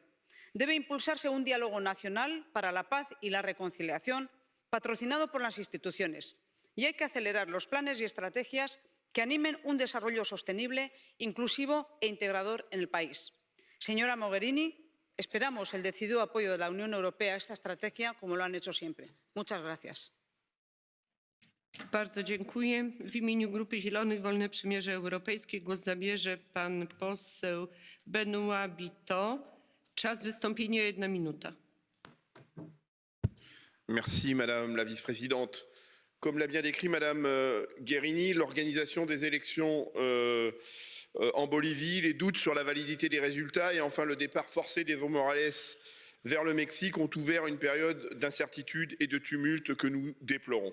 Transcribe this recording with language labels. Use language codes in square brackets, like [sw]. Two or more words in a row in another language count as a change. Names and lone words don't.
[es] Debe impulsarse un diálogo nacional para la paz y la reconciliación, patrocinado por las instituciones, y hay que acelerar los planes y estrategias que animen un desarrollo sostenible, inclusivo e integrador en el país. Señora Mogherini, esperamos el decidido apoyo de la Unión Europea a esta estrategia, como lo han hecho siempre. Muchas gracias. [pl] Bardzo dziękuję. W imieniu Grupy Zielonych Wolne Przymierze Europejskie głos zabierze pan poseł Benoît Bitton. Czas wystąpienia 1 minuta. [fr] Merci Madame la Vice-Présidente. Comme l'a bien décrit Madame Guerini, l'organisation des élections en Bolivie, les doutes sur la validité des résultats et enfin le départ forcé d'Evo Morales vers le Mexique ont ouvert une période d'incertitude et de tumulte que nous déplorons.